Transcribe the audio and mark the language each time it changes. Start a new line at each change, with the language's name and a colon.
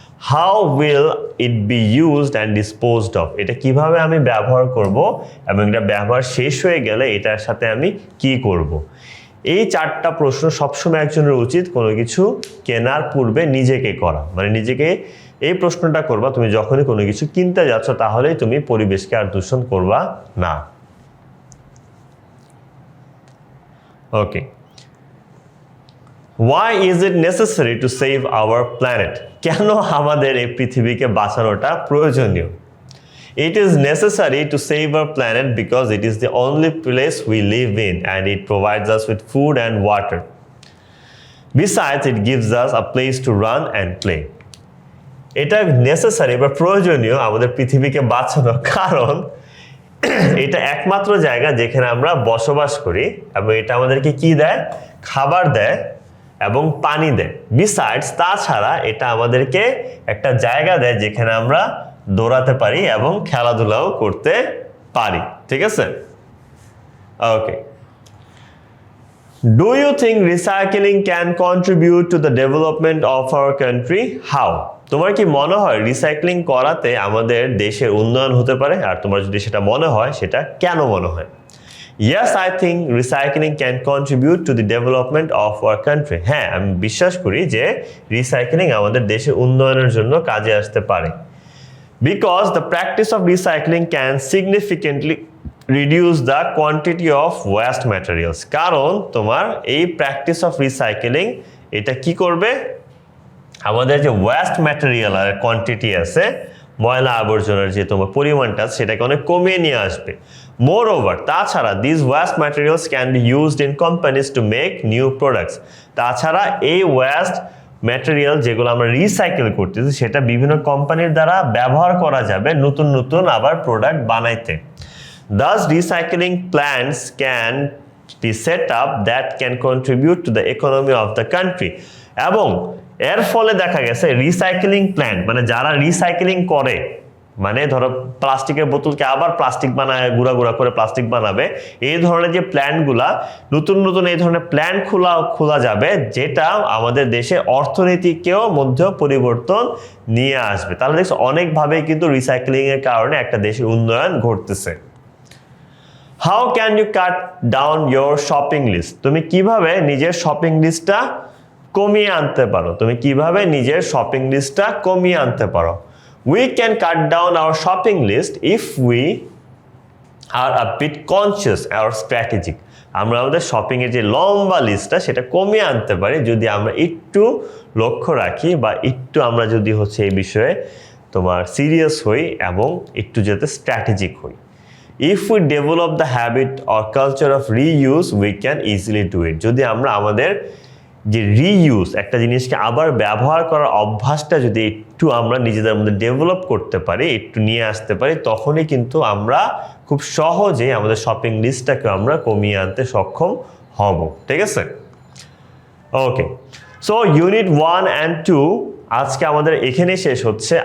English: How will it be used and disposed of?
Bangla: এটা কিভাবে আমি ব্যবহার করব এবং এটা ব্যবহার শেষ হয়ে গেলে এটার সাথে আমি কি করব? এই 4টা প্রশ্ন সবসময় একজনের উচিত কোনো কিছু কেনার পূর্বে নিজেকে করা। মানে নিজেকে এই প্রশ্নটা করবা তুমি যখনই কোনো কিছু কিনতে যাচ্ছ, তাহলেই তুমি পরিবেশকে আর দূষণ করবা না।
English: Okay, Why is it necessary to save our planet?
Bangla: কেন আমাদের এই পৃথিবীকে বাঁচানোটা প্রয়োজনীয়?
English: It is necessary to save our planet because it is the only place we live in and it provides us with food and water. Besides, it gives us a place to run and play.
Bangla: এটা necessary বা প্রয়োজনীয় আমাদের পৃথিবীকে বাঁচানো, কারণ এটা একমাত্র জায়গা যেখানে আমরা বসবাস করি এবং এটা আমাদেরকে কি দেয়? খাবার দেয় এবং পানি দেয়। বিসাইডস, তাছাড়া এটা আমাদেরকে একটা জায়গা দেয় যেখানে আমরা দৌড়াতে পারি এবং খেলাধুলাও করতে পারি। ঠিক আছে?
English: Okay, do you think recycling can contribute to the development of our country? How?
Bangla: তোমার কি মনে হয় রিসাইক্লিং করাতে আমাদের দেশের উন্নয়ন হতে পারে? আর তোমার যদি সেটা মনে হয়, সেটা কেন মনে হয়?
English: Yes, I think recycling can contribute to the development of our country.
Bangla: হ্যাঁ, আমি বিশ্বাস করি যে রিসাইক্লিং আমাদের দেশের উন্নয়নের জন্য কাজে আসতে পারে।
English: Because the practice of recycling can significantly reduce the quantity of waste materials.
Bangla: কারণ তোমার এই
English: practice of recycling
Bangla: এটা কি করবে, আমাদের যে ওয়েস্ট ম্যাটেরিয়াল আর কোয়ান্টিটি আছে, ময়লা আবর্জনার যে তোমার পরিমাণটা সেটাকে অনেক কমিয়ে নিয়ে আসবে।
English: Moreover, তাছাড়া this waste materials can be used in companies to make new products.
Bangla: তাছাড়া এই ওয়েস্ট ম্যাটেরিয়াল যেগুলো আমরা রিসাইকেল করতেছি সেটা বিভিন্ন কোম্পানির দ্বারা ব্যবহার করা যাবে নতুন নতুন আবার প্রোডাক্ট বানাইতে।
English: Thus, recycling plants can be set up that can contribute to the economy of the country.
Bangla: এবং এর ফলে দেখা গেছে রিসাইক্লিং প্ল্যান্ট মানে যারা রিসাইক্লিং করে, মানে ধরো প্লাস্টিকের বোতলকে আবার প্লাস্টিক বানায় গুঁড়া গুঁড়া করে প্লাস্টিক বানাবে, এই ধরনের যে প্ল্যান্টগুলা নতুন নতুন এই ধরনের প্ল্যান্ট খোলা যাবে, যেটা আমাদের দেশে অর্থনীতিকেও মধ্যেও পরিবর্তন নিয়ে আসবে। তাহলে দেখছো অনেকভাবেই কিন্তু রিসাইক্লিং এর কারণে একটা দেশের উন্নয়ন ঘটতেছে।
English: How can you cut down your shopping list?
Bangla: তুমি কিভাবে নিজের শপিং লিস্টটা কমিয়ে আনতে পারো? তুমি কিভাবে নিজের শপিং লিস্টটা কমিয়ে আনতে পারো?
English: We can cut down our shopping list if we are a bit conscious or strategic.
Bangla: আমরা আমাদের শপিং এর যে লম্বা লিস্টটা সেটা কমিয়ে আনতে পারি যদি আমরা একটু লক্ষ্য রাখি বা একটু আমরা যদি হচ্ছে এই বিষয়ে তোমার সিরিয়াস হই এবং একটু যাতে স্ট্র্যাটেজিক হই।
English: If we develop the habit or culture of reuse, we can easily do it.
Bangla: যদি আমরা আমাদের যে রিইউজ একটা জিনিসকে আবার ব্যবহার করার অভ্যাসটা যদি একটু আমরা নিজেদের মধ্যে ডেভেলপ করতে পারি, একটু নিয়ে আসতে পারি, তখনই কিন্তু আমরা খুব সহজে আমাদের শপিং লিস্টটাকে আমরা কমিয়ে আনতে সক্ষম হব। ঠিক আছে, ওকে। সো ইউনিট 1 and 2 আজকে আমাদের এখানেই শেষ হচ্ছে।